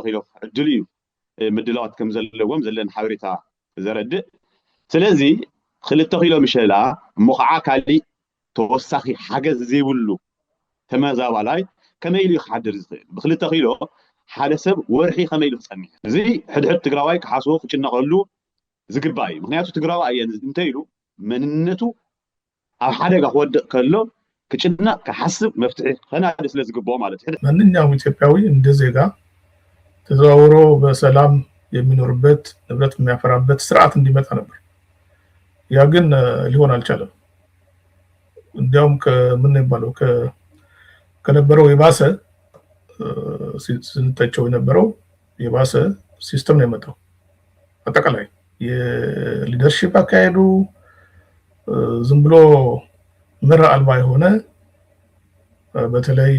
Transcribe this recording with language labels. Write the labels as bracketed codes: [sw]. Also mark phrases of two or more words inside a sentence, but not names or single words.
[ti] ኪሎ ዕድል እዩ ምድላዋት ከም ዘለዎም ዘለና ሓበሬታ ዘረድእ ስለዚ 2 ኪሎ ምሸላ እሞ ከዓ ካሊእ ተወሳኺ ሓገዝ ዘይብሉ ተመዛባላይ ከመይ ኢሉ ክሓድር ዝኽእል ብ2 ኪሎ ሓደ ሰብ ወርሒ ከመይ ኢሉ ክፀኒሕ እዚ ሕድሕድ ትግራዋይ ክሓስቦ ክጭነቐሉ ዝግባእ እዩ ምክንያቱ ትግራዋይ እንታይ ኢሉ መንነቱ ኣብ ሓደጋ ክወድቕ ከሎ ክጭነቕ ክሓስብ መፍትሒ ከናድ ስለ ዝግብኦ ማለት እዩ [am] ማንኛውም ኢትዮጵያዊ እንደ ዜጋ ተዘዋውሮ በሰላም የሚኖርበት ንብረት የሚያፈራበት ስርዓት እንዲመጣ ነበር ያ ግን ሊሆን አልቻለም እንዲያውም ከምን ይባለው ከነበረው የባሰ ስንተቸው የነበረው የባሰ ሲስተም ነው የመጣው አጠቃላይ የሊደርሺፕ አካሄዱ ዝም ብሎ ምራ አልባ የሆነ በተለይ